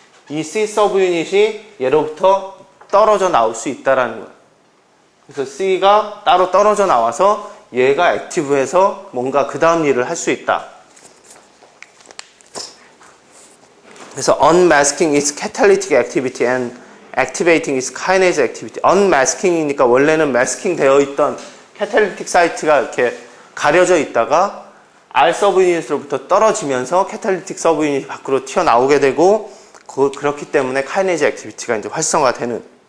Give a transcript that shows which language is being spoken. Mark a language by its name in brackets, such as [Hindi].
[Korean] 이 C subunit이 얘로부터 떨어져 나올 수 있다라는 거예요. 그래서 C가 따로 떨어져 나와서 얘가 액티브해서 뭔가 그 다음 일을 할 수 있다. [English] 그래서 unmasking its catalytic activity and activating its kinase activity. [Korean] unmasking이니까 원래는 masking 되어 있던 catalytic 사이트가 이렇게 가려져 있다가 R 서브유닛으로부터 떨어지면서 catalytic 서브유닛이 밖으로 튀어나오게 되고 그렇기 때문에 카이네이즈 액티비티가 이제 활성화되는.